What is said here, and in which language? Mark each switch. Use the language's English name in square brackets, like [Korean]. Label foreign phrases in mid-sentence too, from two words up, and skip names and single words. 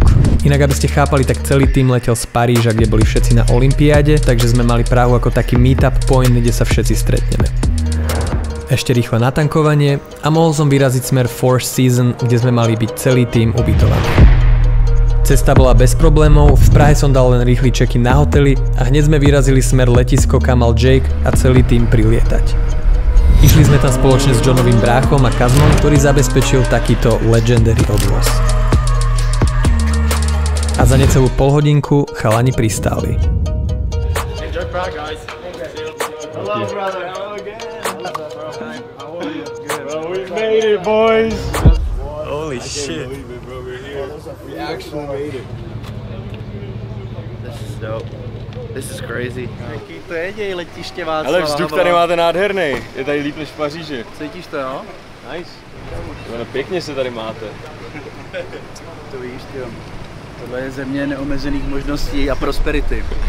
[Slovak] Inak, aby ste chápali, tak celý tým letel z Paríža, kde boli všetci na olympiáde, takže sme mali Prahu ako taký [English] meetup point, [Slovak] kde sa všetci stretneme. Ešte rýchle natankovanie a mohol som vyraziť smer Four Seasons, kde sme mali byť celý tým ubytovaný. Cesta bola bez problémov, v Prahe som dal len rýchly check-in na hotely a hneď sme vyrazili smer letisko, kam mal Jake a celý tým prilietať. Išli sme tam spoločne s Johnovým bráchom a Kazmom, ktorý zabezpečil takýto legendary odvoz. A za necelú polhodinku chalani pristáli. [English] Holy shit. We actually made it. This is dope. This is crazy. [Czech] Jaký to je letiště Václava. Ale vzduch tady máte nádherný. Je tady líp než v Paříži. Cítíš to, jo? Nice. Pěkně se tady máte. To víš, jo. Tohle je země neomezených možností a prosperity.